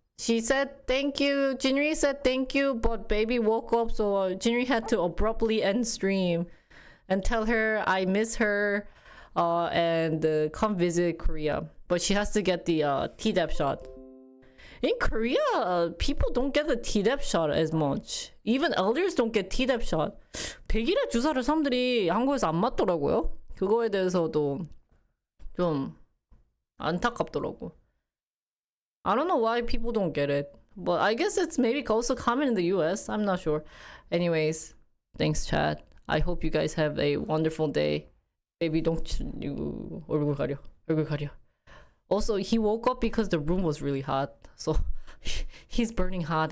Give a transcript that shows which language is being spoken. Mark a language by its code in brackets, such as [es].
[en] She said thank you. Jinri said thank you, but baby woke up, so Jinri had to abruptly end stream and tell her I miss her and come visit Korea. But she has to get the Tdap shot. In Korea, people don't get the Tdap shot as much. Even elders don't get Tdap shot. [ko] 100일의 주사를 사람들이 한국에서 안 맞더라고요. 그거에 대해서도 좀 안타깝더라고. [en] I don't know why people don't get it, but I guess it's maybe also common in the US. I'm not sure. Anyways, thanks, chat. I hope you guys have a wonderful day. Baby, don't you [ko] 얼굴 가려. 얼굴 가려. [en] Also, he woke up because the room was really hot, so he's burning hot.